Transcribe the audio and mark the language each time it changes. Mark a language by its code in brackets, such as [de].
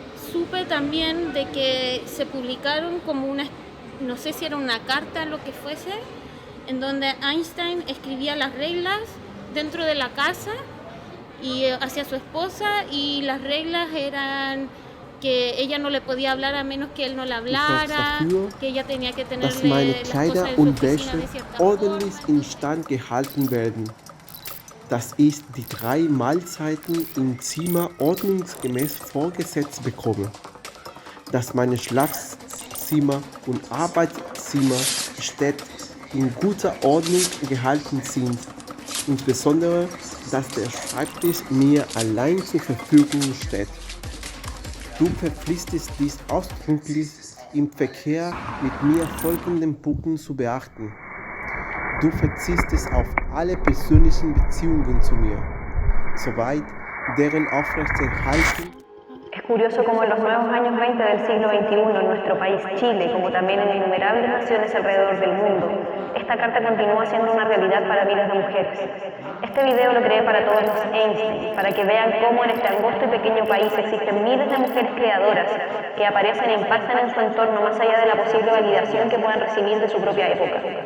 [es] Supe también de que se publicaron como una, no sé si era una carta, lo que fuese, en donde Einstein escribía las reglas dentro de la casa y hacia su esposa, y las reglas eran que ella no le podía hablar a menos que él no le hablara, que ella tenía que tenerle las cosas en su oficina de cierta forma. [de] Ordentlich instand gehalten werden, dass ich die 3 Mahlzeiten im Zimmer ordnungsgemäß vorgesetzt bekomme, dass meine Schlafzimmer und Arbeitszimmer stets in guter Ordnung gehalten sind, insbesondere, dass der Schreibtisch mir allein zur Verfügung steht. Du verpflichtest dies ausdrücklich im Verkehr mit mir folgenden Punkten zu beachten. Du verzichtest auf alle persönlichen Beziehungen zu mir, soweit deren Aufrechterhaltung. [es] Es curioso cómo en los nuevos años 20 del siglo XXI en nuestro país Chile, como también en innumerables naciones alrededor del mundo, esta carta continúa siendo una realidad para miles de mujeres. Este video lo creé para todos los Einstein, para que vean cómo en este angosto y pequeño país existen miles de mujeres creadoras que aparecen e impactan en su entorno más allá de la posible validación que puedan recibir de su propia época.